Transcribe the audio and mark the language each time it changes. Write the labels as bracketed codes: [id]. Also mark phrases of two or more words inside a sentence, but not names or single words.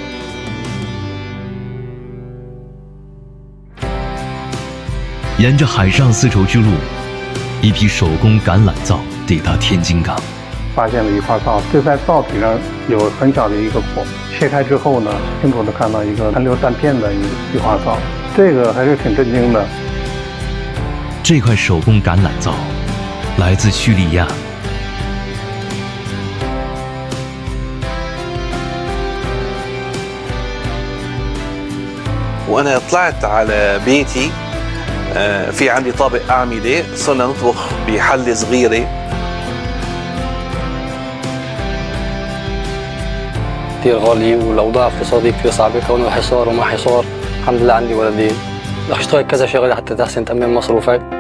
[zh] 沿着海上丝绸之路，一批手工橄榄皂抵达天津港。发现了一块皂，就在皂体上有很小的一个孔，切开之后呢，清楚的看到一个残留弹片的一块皂，这个还是挺震惊的。这块手工橄榄皂来自叙利亚。 [ar] وأنا طلعت على بيتي في عندي طابق أعمدة صرنا نطبخ بحلة صغيرة كثير غالي والأوضاع الاقتصادية كثير صعبة كونه حصار وما حصار الحمد لله عندي ولدين رح اشتغل كذا شغلة حتى تحسن تأمين مصروفك